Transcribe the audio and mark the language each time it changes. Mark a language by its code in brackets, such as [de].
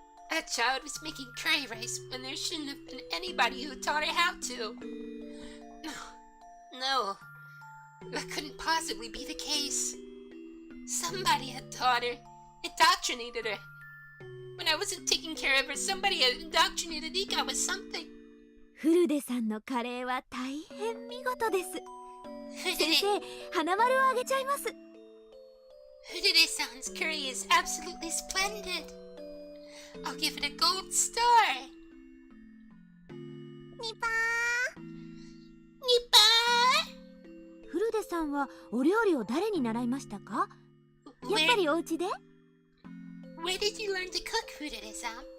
[en] That child was making curry rice when there shouldn't have been anybody who taught her how to. No. That couldn't possibly be the case. Somebody had taught her, indoctrinated her. When I wasn't taking care of her, somebody had indoctrinated Rika with something. [ja] フルデさんのカレーは大変見事です。先生、花丸をあげちゃいます。 [en] Furude-san's curry is absolutely splendid. I'll give it a gold star. [ja] ニパー。ニパー。フルデさんはお料理を誰に習いましたか？やっぱりお家で？ [en] Where did you learn to cook, Furude-san?